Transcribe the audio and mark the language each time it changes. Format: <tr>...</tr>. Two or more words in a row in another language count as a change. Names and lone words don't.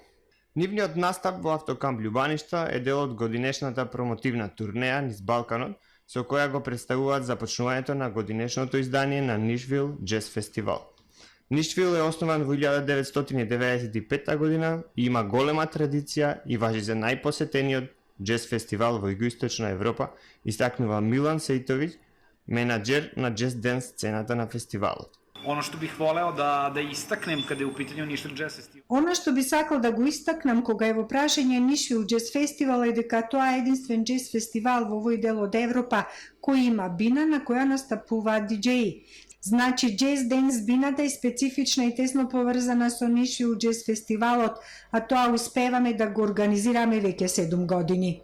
<mk>Нивниот настап во Автокамп Љубаништа е дел од годинешната промотивна турнеја низ Балканот, со која го представуваат започнувањето на годинешното издание на Нишвил Джез Фестивал. Нишвил е основан во 1995 година и има голема традиција и важи за најпосетениот джез фестивал во Југоисточна Европа, истакнува Милан Сејтовиќ, менаџер на джез денс сцената на фестивалот.</mk> <sr>Ono što bih voleo da istaknem kada je u pitanju Nišvil Jazz Festival.</sr> <mk>Оно што би сакал да го истакнем kога je во прашање Нишвил Джез Фестивал е дека тоа е единствен джез фестивал во овој дел од Европа кој има бина на која настапуваат диџеи. Значи, джез денс бината е специфична и тесно поврзана со Нишвил Джез Фестивалот, а тоа успеваме да го организираме веќе 7 години.</mk>